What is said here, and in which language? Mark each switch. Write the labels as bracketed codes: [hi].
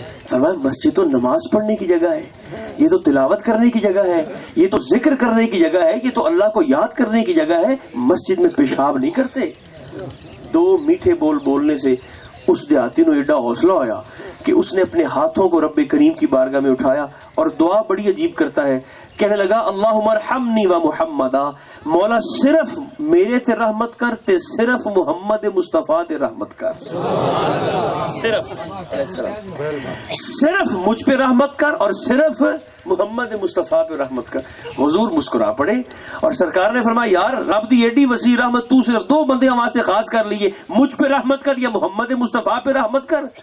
[ur] فرمایا مسجد تو نماز پڑھنے کی جگہ ہے, یہ تو تلاوت کرنے کی جگہ ہے, یہ تو ذکر کرنے کی جگہ ہے, یہ تو اللہ کو یاد کرنے کی جگہ ہے. مسجد میں پیشاب نہیں کرتے. 2 میٹھے بول بولنے سے اس دیہاتی نے [pa] ایڈا حوصلہ ہویا [ur] کہ اس نے اپنے ہاتھوں کو رب کریم کی بارگاہ میں اٹھایا اور دعا بڑی عجیب کرتا ہے. [pa] کہنے لگا [ar] اللہم ارحمنی و محمدا, [pa] مولا صرف میرے تے رحمت کر, تے صرف محمد مصطفیٰ تے رحمت کر. [ur] صرف مجھ پہ رحمت کر اور صرف محمد مصطفیٰ پہ رحمت کر. حضور مسکرا پڑے اور سرکار نے فرمایا [pa] یار رب دی ایڈی وسیع رحمت تو صرف 2 بندے واسطے خاص کر لیے, [ur] مجھ پہ رحمت کر یا محمد مصطفیٰ پہ رحمت کر.